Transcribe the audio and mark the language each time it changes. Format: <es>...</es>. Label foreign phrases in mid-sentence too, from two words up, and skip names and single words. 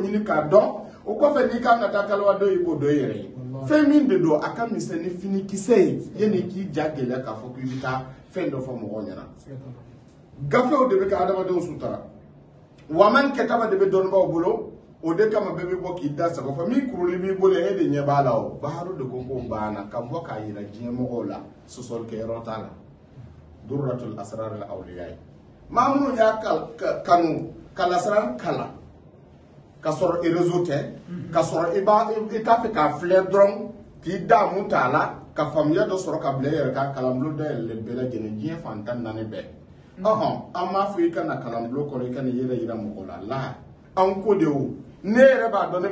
<bm>ɲini k'a dɔn o kɔfɛ n'i kan ka taa kaliwa dɔ i b'o dɔn i yɛrɛ ye fɛn min de don a ka misɛn ni finikisɛ ye yanni k'i ja gɛlɛya k'a fɔ k'i bɛ taa fɛn dɔ fɔ mɔgɔw ɲɛna gafew de bɛ kɛ adamadenw sutura wa man kɛtaba de bɛ dɔnnibaw bolo o de kama bɛɛ bɛ bɔ k'i da sago fɔ min kuruli b'i bolo e de ɲɛ b'a la o baharu de ko k'o banna ka bɔ k'a yira diɲɛ mɔgɔw la sɔsɔlikɛyɔrɔ t'a la durratul asrar al awliya ye maa minnu y'a kanu ka lasara kala ka sɔrɔ réseau tɛ ka sɔrɔ i t'a fɛ k'a filɛ dɔrɔn k'i da mun t'a la ka faamuya dɔ sɔrɔ ka bila i yɛrɛ kan kalanbulon dayɛlɛlen bɛɛ lajɛlen diɲɛ fan 14 bɛɛ an m'a fɔ i kana kalanbulon kɔnɔ i kana yɛrɛ yira mɔgɔ la an ko de o ne yɛrɛ b'a dɔn ne</bm>